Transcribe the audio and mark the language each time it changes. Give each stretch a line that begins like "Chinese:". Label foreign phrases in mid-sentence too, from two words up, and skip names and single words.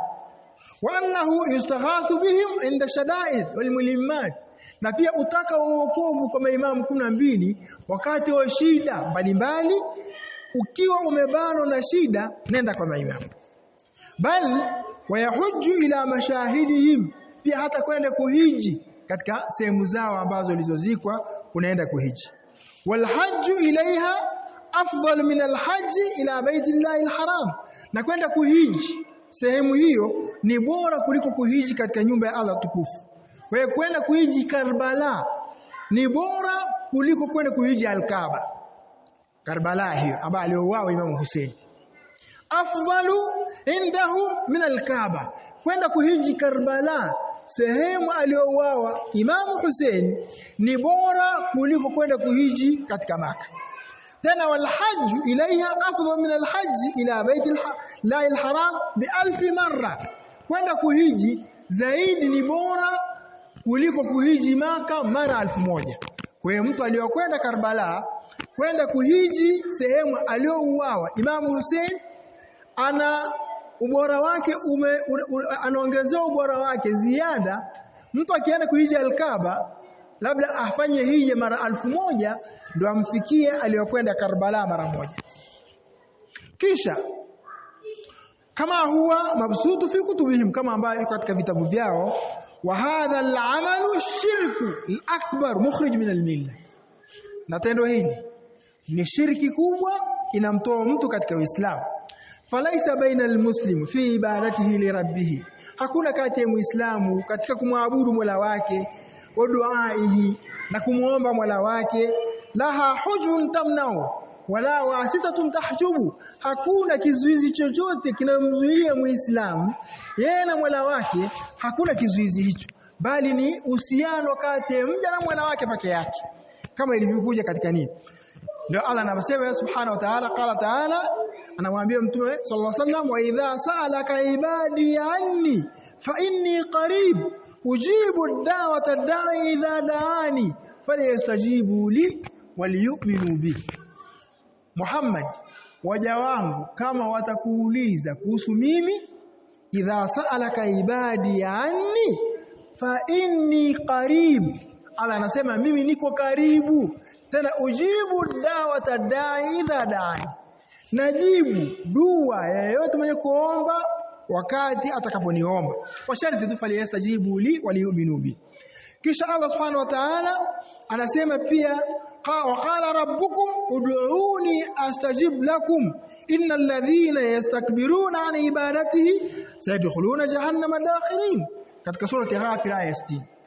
Arabic: وأنه يستغاث بهم عند الشدائد والملمات,
Swahili: na pia utaka uokovu kwa maimamu 12 wakati wa shida mbalimbali. Ukiwa umebanwa na shida, nenda kwa maimamu.
Arabic: بل ويحج إلى مشاهدهم,
Swahili: pia hata kwenda kuhiji katika sehemu zao ambazo walizozikwa, unaenda kuhiji.
Arabic: والحج إليها أفضل من الحج إلى بيت الله الحرام,
Swahili: na kwenda kuhiji sehemu hiyo ni bora kuliko kuhiji katika nyumba ya Allah tukufu. Kwa hiyo kwenda kuhiji Karbala ni bora kuliko kwenda kuhiji Al-Kaaba. Karbala hiyo ambayo aliouawa Imam Hussein,
Arabic: أفضل عنده من الكعبة,
Swahili: kwenda kuhiji Karbala, sehemu aliyouawa Imam Hussein, ni bora kuliko kwenda kuhiji katika Maka.
Arabic: Tena والحج إليها أفضل من الحج إلى بيت الله الحرام ب1000 مرة,
Swahili: kwenda kuhiji zaidi ni bora kuliko kuhiji Maka mara 1000. Kwa hiyo mtu aliyokwenda Karbala kwenda kuhiji sehemu aliyouawa Imam Hussein, ana ubora wake anaongezea ubora wake ziada. Mtu akienda kuhiji al-Kaaba labda afanye hija mara 1000 ndio amfikie aliyokwenda Karbala mara 1.
Arabic: Kisha كما هو مبسوط في كتبهم,
Swahili: kama ambayo iko katika vitabu vyao,
Arabic: وهذا العمل شرك أكبر مخرج من الملة,
Swahili: na tendo hili ni shirki kubwa inamtoa mtu katika Uislamu.
Arabic: فليس بين المسلم في عبادته لربه,
Swahili: hakuna kati ya Muislamu katika kumwabudu Mola wake,
Arabic: ودعائه,
Swahili: na kumuomba Mola wake,
Arabic: له حجب تمنع ولا واسطة تحجب,
Swahili: hakuna kizuizi chochote kinamzuia Muislamu yeye na Mola wake, hakuna kizuizi hicho, bali ni uhusiano kati ya mja na Mola wake peke yake, kama ilivyokuja katika nini. Ndio Allah anasema
Arabic: سبحانه وتعالى قال تعالى,
Swahili: anamwambia mtume
Arabic: صلى الله عليه وسلم وإذا سألك عبادي عني فإني قريب أجيب دعوة الداع إذا دعان فليستجيبوا لي وليؤمنوا بي. Muhammad,
Swahili: waja wangu kama watakuuliza kuhusu mimi,
Arabic: إذا سألك عبادي عني فإني قريب,
Swahili: Allah anasema mimi niko karibu, tena
Arabic: أجيب دعوة الداع إذا دعان,
Swahili: najibu dua yeyote mwenye kuomba wakati atakaponiomba, kwa sharti tu
Arabic: فليستجيبوا لي وليؤمنوا بي.
Swahili: Kisha Allah
Arabic: سبحانه وتعالى
Swahili: anasema pia,
Arabic: وقال ربكم ادعوني استجب لكم ان الذين يستكبرون عن عبادته سيدخلون جهنم داخرين,
Swahili: katika surati Ghafir aya 60.